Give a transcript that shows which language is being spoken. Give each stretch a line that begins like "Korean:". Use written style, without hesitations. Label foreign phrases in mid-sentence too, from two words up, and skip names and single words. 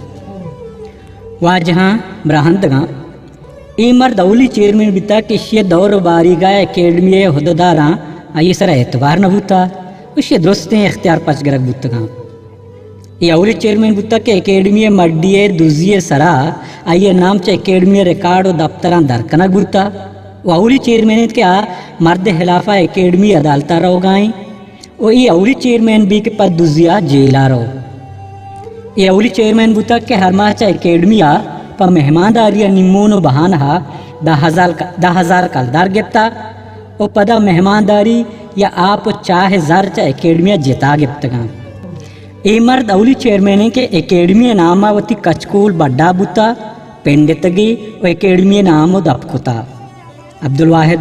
Baluchi: واجہاں براہندگاں ای مرد اولی چیئرمین بیتا کہ یہ دور باری گا اکیڈمی عہدیداراں آئی سر اعتبار نہ بوتا اس یہ درستیں اختیار پچ گرگ بوتگاں یہ اولی چیئرمین بوتا کہ اکیڈمی مڈی دوزی سرا آئیے نام چا اکیڈمی ریکارڈ و دفتران درکنگ بوتا وہ اولی چیئرمین کیا مرد خلافہ اکیڈمی عدالتہ رو گائیں وہ یہ اولی چیئرمین بھی کہ پر دوزیا جیلا رو یہ اولی چیئرمین بوتا کہ ہر ماہ چا اکیڈمیا پا مہمانداری نمون و بہانہا 10,000 کلدار گپتا او پدا مہمانداری یا آپ چاہ زار چا اکیڈمیا جتا گپتگاں ای مرد اولی چیئرمین کے اکیڈمی نامہ وتی کچکول بڑا بوتا پینڈتگی و اکیڈمی نامو دب کتا عبدالواحد